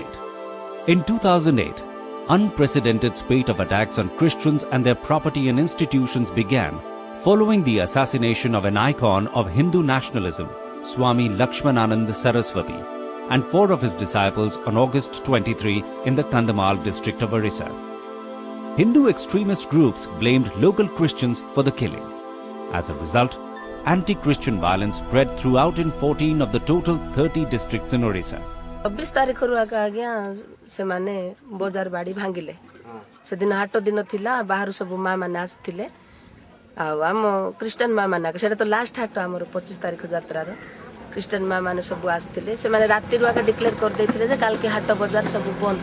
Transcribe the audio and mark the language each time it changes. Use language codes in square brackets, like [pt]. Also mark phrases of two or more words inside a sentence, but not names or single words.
[en] In 2008, unprecedented spate of attacks on Christians and their property and institutions began following the assassination of an icon of Hindu nationalism, Swami Lakshmananand Saraswati, and 4 of his disciples on August 23 in the Kandhamal district of Orissa. Hindu extremist groups blamed local Christians for the killing. As a result, anti-Christian violence spread throughout in 14 of the total 30 districts in Orissa. [spv] 24 ତାରିଖ ରୁ ଆଜ୍ଞା ସେ ମାନେ ବଜାର ବାଡ଼ି ଭାଙ୍ଗିଲେ ସେ ଦିନ ହାଟ ଦିନ ଥିଲା ବାହାର ସବ ମାଁ ମାନେ ଆସଥିଲେ ଆମ କ୍ରିଶ୍ଚିୟନ ମାଁ ମାନେ ସେଟା ତ ଲାଷ୍ଟ ହାଟ ହମର 25 ତାରିଖ ଯାତ୍ରା ର କ୍ରିଶ୍ଚିୟନ ମାଁ ମାନେ ସବ ଆସଥିଲେ ସେ ମାନେ ରାତି ରୁ ଆକେ ଡିକ୍ଲେୟାର କର ଦେଥିଲେ ଯେ କାଲ କେ ହାଟ ବାଜାର ସବ ବନ୍ଦ